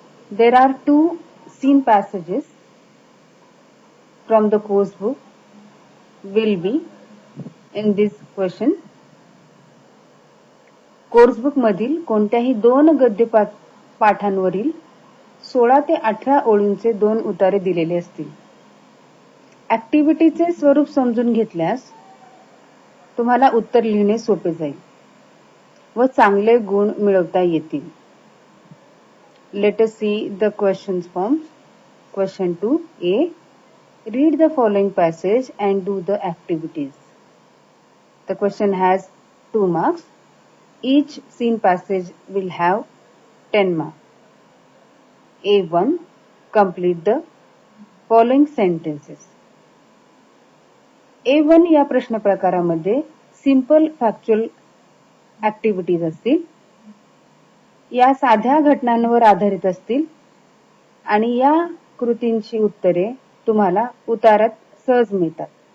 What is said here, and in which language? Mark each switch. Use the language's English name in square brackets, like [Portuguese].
[English] There are 2 scene passages from the course book will be in this question. [Marathi] Course book मधील कोणत्याही 2 गद्य पाठांवरील 16 ते 18 ओळींचे 2 उतारे दिलेले असतील. ऍक्टिव्हिटीचे स्वरूप समजून घेतल्यास तुम्हाला उत्तर लिहिणे सोपे जाईल व चांगले गुण मिळवता येतील. [English] Let us see the questions forms. Question 2A. Read the following passage and do the activities. The question has 2 marks. Each scene passage will have 10 marks. A1. Complete the following sentences. [Marathi] A1 या प्रश्न प्रकारामध्ये simple factual activities असतील. या साध्या घटनांवर आधारित असतील आणि या कृतींची उत्तरे तुम्हाला उतारात सहज मिळतात.